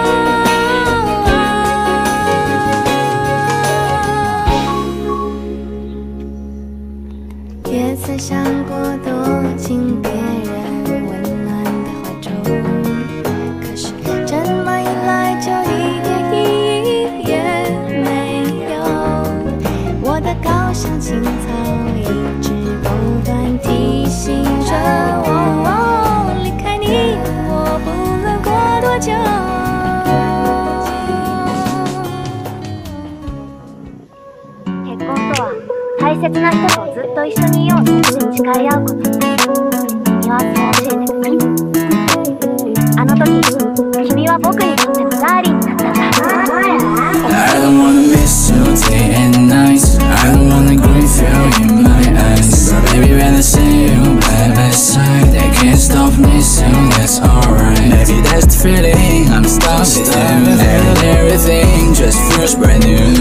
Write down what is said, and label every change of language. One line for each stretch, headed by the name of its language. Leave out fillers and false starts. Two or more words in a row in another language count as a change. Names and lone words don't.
Chinese: 也曾想过躲进别人温暖的怀中，可是这么一来就一点意义也没有。我的高尚青草一直不断提醒着我，离开你我不论过多久。
Japanese: 結婚とは大切な人とずっと一緒にいようと誓い合うこと。君はそう教えてくれた。あの時君は僕にとってのダーリンになったんだ。
English: I don't wanna miss you day and night. I don't wanna grieve you in my eyes. But baby, when I see you by my side, I can't stop missing you, that's alright. Maybe that's the feeling, I'm stuck with you. And everything just feels brand new.